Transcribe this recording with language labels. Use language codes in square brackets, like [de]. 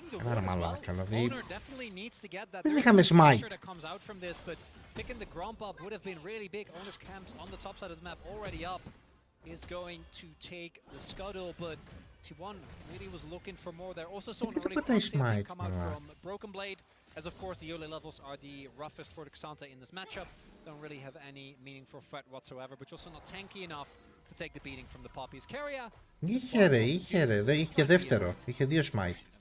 [el] Άρα μαλάκα, δηλαδή δεν είχαμε smite. [en] Picking the Gromp up would have been really big. Owner's camps on the top side of the map already up is going to take the scuttle, but T1 really was looking for more there. Also saw an early cross come out from Broken Blade, as of course the early levels are the roughest for the Xanta in this matchup. Don't really have any meaningful threat whatsoever, but also not tanky enough to take the beating from the Poppies. Carrier. [el] Είχε ρε, είχε και δεύτερο, είχε δύο smite.